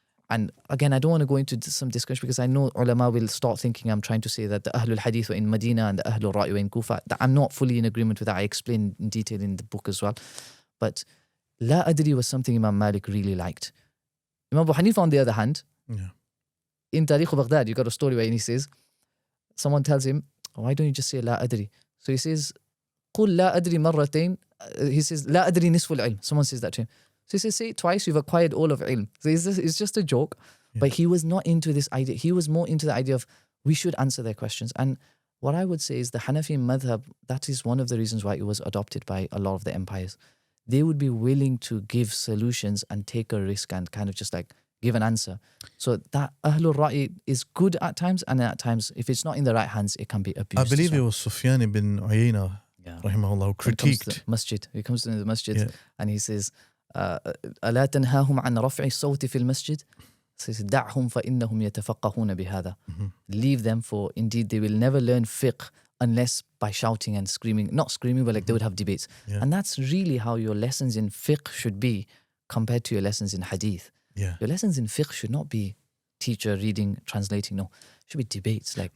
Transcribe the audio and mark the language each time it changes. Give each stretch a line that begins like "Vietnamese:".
English: And again, I don't want to go into some discussion because I know ulama will start thinking I'm trying to say that the Ahlul Hadith were in Medina and the Ahlul Ra'i were in Kufa. That I'm not fully in agreement with that. I explain in detail in the book as well. But La Adri was something Imam Malik really liked. Imam Abu Hanifa, on the other hand, in Tariq Baghdad, you got a story where he says, someone tells him, why don't you just say La Adri? So he says,
Arabic: قل لا أدري مرتين.
English: He says,
Arabic: لا أدري نصف العلم.
English: Someone says that to him. So he says, say it twice, you've acquired all of ilm. So it's just a joke. Yeah. But he was not into this idea. He was more into the idea of we should answer their questions. And what I would say is the Hanafi Madhab, that is one of the reasons why it was adopted by a lot of the empires. They would be willing to give solutions and take a risk and kind of just like give an answer. So that Ahlul Ra'i is good at times, and at times, if it's not in the right hands, it can be abused. I believe it was Sufyan ibn Uyayna, rahimahullah, who critiqued. He comes to the masjid and he says,
Arabic: ألا تنهاهم عن رفع الصوت في المسجد؟
English: Says,
Arabic: دعهم فإنهم يتفقهون بهذا.
English: Leave them, for indeed they will never learn fiqh unless by shouting and screaming. Not screaming, but like they would have debates. And that's really how your lessons in fiqh should be compared to your lessons in hadith. Your lessons in fiqh should not be teacher reading, translating. No, it should be debates. Like